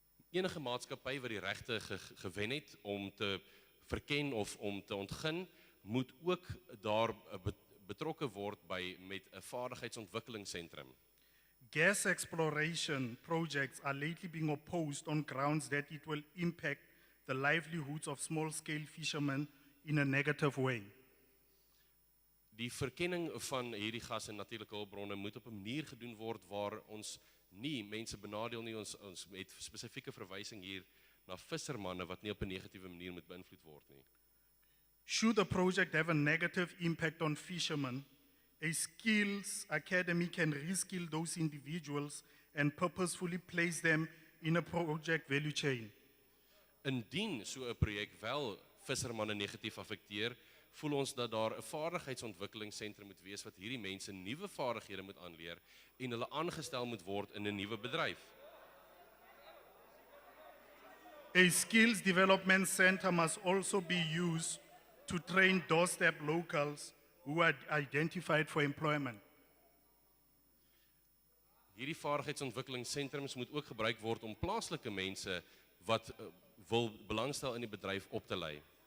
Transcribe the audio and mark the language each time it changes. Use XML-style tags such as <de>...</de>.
<af>Enige maatskappy wat die regte gewen het om te verken of om te ontgin, moet ook daar betrokke word met 'n vaardigheidsontwikkelingsentrum.</af> <en>Gas exploration projects are lately being opposed on grounds that it will impact the livelihoods of small-scale fishermen in a negative way.</en> <af>Die verkenning van hierdie gas en natuurlike hulpbronne moet op 'n manier gedoen word waar ons nie mense benadeel nie, ons met spesifieke verwysing hier na vissermanne wat nie op 'n negatiewe manier moet beïnvloed word nie.</af> <en>Should the project have a negative impact on fishermen, a skills academy can reskill those individuals and purposefully place them in a project value chain.</en> <af>Indien so 'n projek wel vissermanne negatief affekteer, voel ons dat daar 'n vaardigheidsontwikkelingsentrum moet wees wat hierdie mense nuwe vaardighede moet aanleer en hulle aangestel moet word in 'n nuwe bedryf.</af> <en>A skills development center must also be used to train doorstep locals who are identified for employment.</en> <af>Hierdie vaardigheidsontwikkelingssentrums moet ook gebruik word om plaaslike mense wat wil belangstel in die bedryf op te lei.</af>